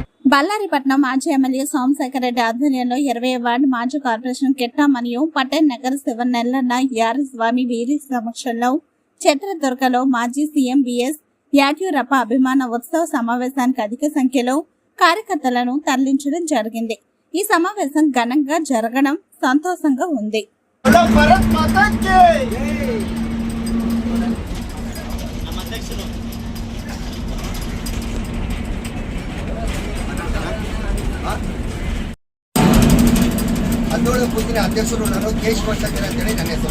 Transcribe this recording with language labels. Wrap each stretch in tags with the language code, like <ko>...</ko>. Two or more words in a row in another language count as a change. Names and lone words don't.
<te>బళ్ళారిపట్నం మాజీ ఎమ్మెల్యే సోమశేఖర్ రెడ్డి ఆధ్వర్యంలో 20వ వార్డు మాజీ కార్పొరేషన్ కిట్ట మరియు పటేల్ నగర్ శివనెల్లన్న యారస్వామి వీరి సమక్షంలో చిత్రదుర్గలో మాజీ సీఎం బిఎస్ యాడ్యూరప్ప అభిమాన ఉత్సవ సమావేశానికి అధిక సంఖ్యలో కార్యకర్తలను తరలించడం జరిగింది. ఈ సమావేశం ఘనంగా జరగడం సంతోషంగా ఉంది.</te> <kn>ಹದಿನೇಳು ಬೂತಿನ ಅಧ್ಯಕ್ಷರು ನಾನು ಕೇಶ್ ಕೊಡ್ಸಕ್ಕೆ ಅಂತೇಳಿ ನನ್ನ ಹೆಸರು.</kn>